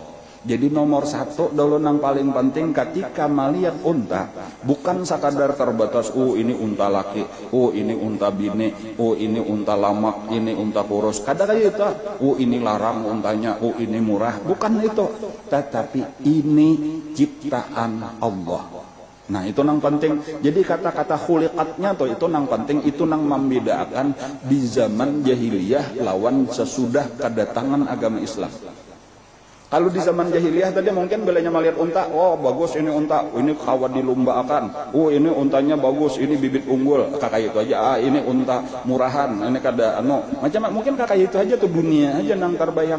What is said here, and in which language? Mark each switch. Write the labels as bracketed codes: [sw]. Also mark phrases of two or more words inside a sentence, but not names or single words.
[bjn] Jadi nomor satu dulu nang paling penting ketika melihat unta, bukan sekadar terbatas, ini unta laki, ini unta bini, ini unta lamak, ini unta kurus. Kadang kayak itu, ini larang untanya, ini murah. [id] Bukan itu, tetapi ini ciptaan Allah. [bjn] Nah itu nang penting. Jadi kata-kata khuliqatnya tuh itu nang penting, itu nang membedakan di zaman jahiliyah lawan sesudah kedatangan agama Islam. Kalau di zaman jahiliyah tadi mungkin belanya melihat unta, oh bagus ini unta, ini kawat dilombakan, oh ini untanya bagus, ini bibit unggul, kakak itu aja, ini unta murahan, ini kada macam mungkin kakak itu aja tuh dunia aja nang terbayang.